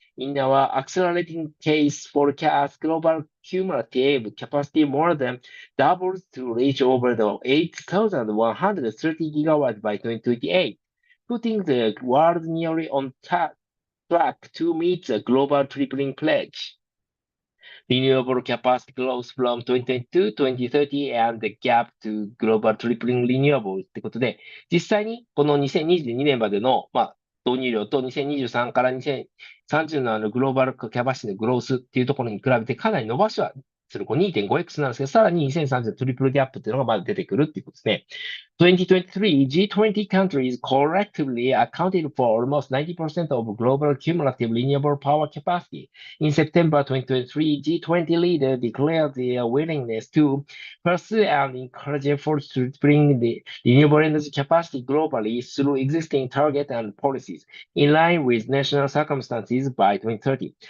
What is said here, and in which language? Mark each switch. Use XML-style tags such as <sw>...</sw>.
<en>In our accelerating case forecast, global cumulative capacity more than doubles to reach over the 8,130 gigawatts by 2028, putting the world nearly on track to meet the global tripling pledge. Renewable capacity grows from 2022 to 2030 and the gap to global tripling renewable</en> <ja>ってことで、実際にこの2022年までの、導入量と2023から2030のグローバルキャパシティのグロースっていうところに比べてかなり伸ばしはする 2.5x なんですけど、さらに2030のトリプルギャップっていうのがまだ出てくるっていうことですね。</ja> <en>2023, G20 countries collectively accounted for almost 90% of global cumulative renewable power capacity. In September 2023, G20 leaders declared their willingness to pursue and encourage efforts to bring the renewable energy capacity globally through existing targets and policies, in line with national circumstances by 2030.</en>